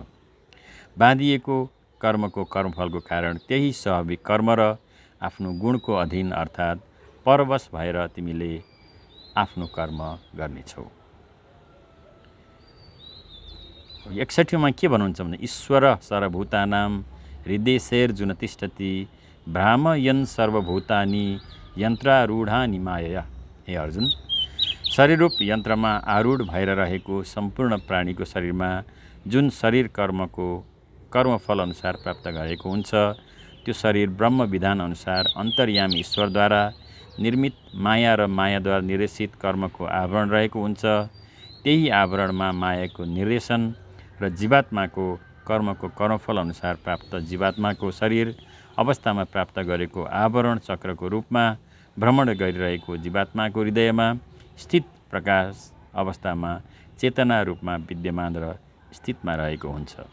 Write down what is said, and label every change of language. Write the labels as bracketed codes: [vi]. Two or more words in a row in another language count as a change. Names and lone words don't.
[ne] बाँधिएको कर्मको कर्मफलको कारण त्यही स्वाभाविक कर्म र आफ्नो गुणको अधीन अर्थात् परवश भएर तिमीले आफ्नो कर्म गर्नेछौ। 61मा के भन्नुहुन्छ भने, [sa] ईश्वर सर्वभूतानां हृदयेर्जुन तिष्ठति भ्रामयन् सर्वभूतानि यन्त्रारूढानि मायया। [ne] हे अर्जुन, शरीररूप यन्त्रमा आरूढ भएर रहेको सम्पूर्ण प्राणीको शरीरमा जुन शरीर कर्मको कर्मफल अनुसार प्राप्त गरेको हुन्छ, त्यो शरीर ब्रह्म विधान अनुसार अन्तर्यामी ईश्वरद्वारा निर्मित माया र मायाद्वारा निर्देशित कर्मको आवरण रहेको हुन्छ। त्यही आवरणमा मायाको निर्देशन र जीवात्माको कर्मको कर्मफल अनुसार प्राप्त जीवात्माको शरीर अवस्थामा प्राप्त गरेको आवरण चक्रको रूपमा भ्रमण गरिरहेको जीवात्माको हृदयमा स्थित प्रकाश अवस्थामा चेतना रूपमा विद्यमान र स्थितमा रहेको हुन्छ।